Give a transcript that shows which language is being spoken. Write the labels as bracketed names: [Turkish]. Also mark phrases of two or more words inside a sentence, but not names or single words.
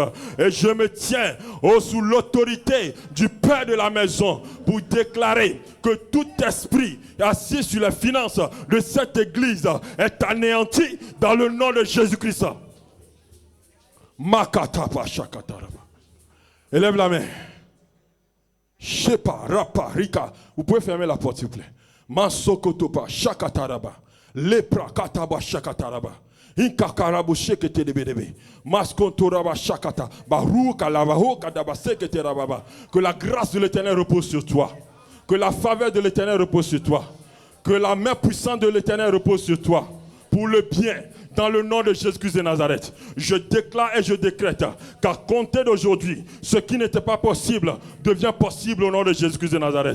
[French] Et je me tiens sous l'autorité du Père de la maison pour déclarer que tout esprit assis sur les finances de cette église est anéanti dans le nom de Jésus-Christ. Makatapa shakataraba. Élève la main. Shepa, rapa, rika. Vous pouvez fermer la porte, s'il vous plaît. Masokotopa, shakataraba. Lepra, kataba, shakataraba. Inkakarabu, sheketedebedebe. Maskontoraba, shakata. Baruka, lavaho, kadaba, seketerababa. Que la grâce de l'Éternel repose sur toi. Que la faveur de l'Éternel repose sur toi. Que la main puissante de l'Éternel repose sur toi. Pour le bien. Dans le nom de Jésus-Christ de Nazareth, je déclare et je décrète qu'à compter d'aujourd'hui, ce qui n'était pas possible devient possible au nom de Jésus-Christ de Nazareth.